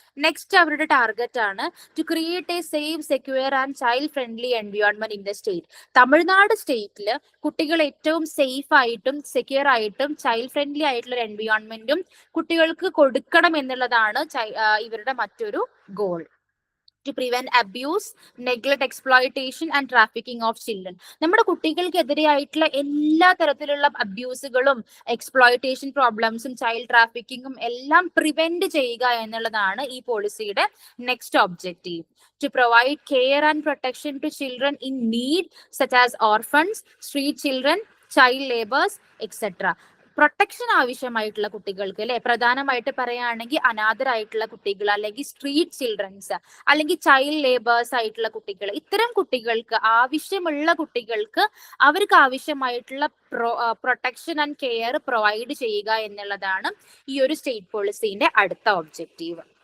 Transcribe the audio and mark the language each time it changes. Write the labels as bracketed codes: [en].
[en] next [ml] അവരുടെ target ആണ് [en] To create a safe, secure and child friendly environment in the state. [ml] Tamil Nadu സ്റ്റേറ്റിൽ കുട്ടികൾ ഏറ്റവും സേഫ് ആയിട്ടും സെക്യൂർ ആയിട്ടും ചൈൽഡ് ഫ്രണ്ട്ലി ആയിട്ടുള്ള ഒരു എൻവയോൺമെന്റും കുട്ടികൾക്ക് കൊടുക്കണം എന്നുള്ളതാണ് ഇവരുടെ മറ്റൊരു goal. [en] to prevent abuse, neglect, exploitation and trafficking of children. [ml] നമ്മുടെ കുട്ടികൾക്കെതിരെയായിട്ടുള്ള എല്ലാ തരത്തിലുള്ള അബ്യൂസുകളും, എക്സ്പ്ലോയിറ്റേഷൻ പ്രോബ്ലംസും, ചൈൽഡ് ട്രാഫിക്കിങ്ങും എല്ലാം പ്രിവെന്റ് ചെയ്യുക എന്നുള്ളതാണ് ഈ പോളിസിയുടെ next objective. [en] To provide care and protection to children in need, such as orphans, street children, child laborers, etc. [ml] Protection ആവശ്യമായിട്ടുള്ള കുട്ടികൾക്ക് അല്ലെ, പ്രധാനമായിട്ട് പറയുകയാണെങ്കിൽ അനാഥരായിട്ടുള്ള കുട്ടികൾ, അല്ലെങ്കിൽ സ്ട്രീറ്റ് ചിൽഡ്രൻസ്, അല്ലെങ്കിൽ ചൈൽഡ് ലേബേഴ്സ് ആയിട്ടുള്ള കുട്ടികൾ, ഇത്തരം കുട്ടികൾക്ക് ആവശ്യമുള്ള കുട്ടികൾക്ക് അവർക്ക് ആവശ്യമായിട്ടുള്ള [en] protection and care [ml] പ്രൊവൈഡ് ചെയ്യുക എന്നുള്ളതാണ് ഈ ഒരു സ്റ്റേറ്റ് പോളിസിന്റെ അടുത്ത ഒബ്ജക്റ്റീവ്.